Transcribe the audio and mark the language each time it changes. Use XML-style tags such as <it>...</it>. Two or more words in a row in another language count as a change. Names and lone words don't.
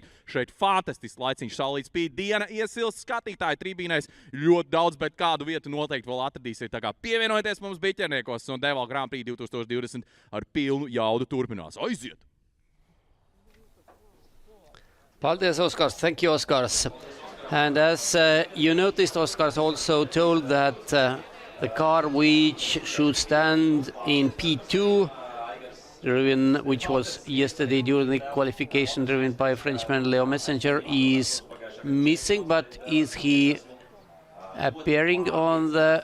<lv>Šeit fantastisks laiciņš, saulīt spīd, diena iesilst, skatītāji tribīnēs ļoti daudz, bet kādu vietu noteikti vēl atradīsiet. Tā kā pievienojieties mums Bikerniekos un DeWALT Grand Prix 2020 ar pilnu jaudu turpinās. Aiziet! Paldies, Oskars.</lv> <en>Thank you, Oskars. And as you noticed, Oskars also told that the car which should stand in P2, which was yesterday during the qualification driven by Frenchman Leo Messenger, is missing, but is he appearing on the...</en>